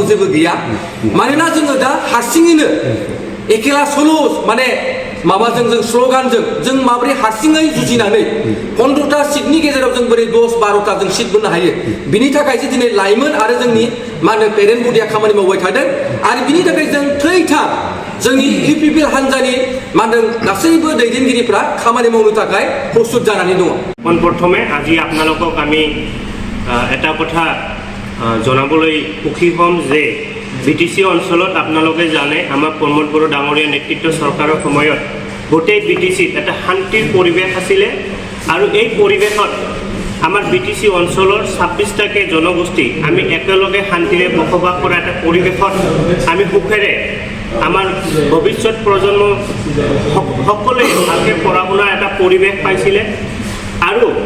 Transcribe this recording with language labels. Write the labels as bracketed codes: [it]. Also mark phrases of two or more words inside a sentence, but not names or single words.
[brx] जेबो गैया मानोना जोङो दा हारसिङैनो एखेला स'ल' माने माबाजों जों स्ल'गानजों जों माबोरै हारसिङै जुजिनानै 15टा सिटनि गेजेराव जों बोरै 10-12टा जों सिट मोननो हायो बिनि थाखायसो दिनै लाइमोन आरो जोंनि मा होनो [en] parent bodyया [brx] खामानि मावबाय थादों आरो बिनि थाखाय जों थैथार जोंनि UPPL हान्जानि मा होनदों गासैबो दैदेनगिरिफ्रा खामानि मावनो थाखाय प्रस्তুत जानानै दङ। [as] পোনপ্ৰথমে আজি আপোনালোকক আমি এটা কথা জনাবলৈ সুখী হ'ম যে BTC অঞ্চলত আপোনালোকে জানে আমাৰ প্ৰমোদ বড়ো ডাঙৰীয়া নেতৃত্ব চৰকাৰৰ সময়ত গোটেই BTCত এটা শান্তিৰ পৰিৱেশ আছিলে আৰু এই পৰিৱেশত আমাৰ BTC অঞ্চলৰ 26টাকে জনগোষ্ঠী আমি একেলগে শান্তিৰে বসবাস কৰা এটা পৰিৱেশত আমি সুখেৰে আমাৰ ভৱিষ্যত প্ৰজন্ম সকলোৱে ভালকৈ পঢ়া শুনাৰ এটা পৰিৱেশ পাইছিলে আৰু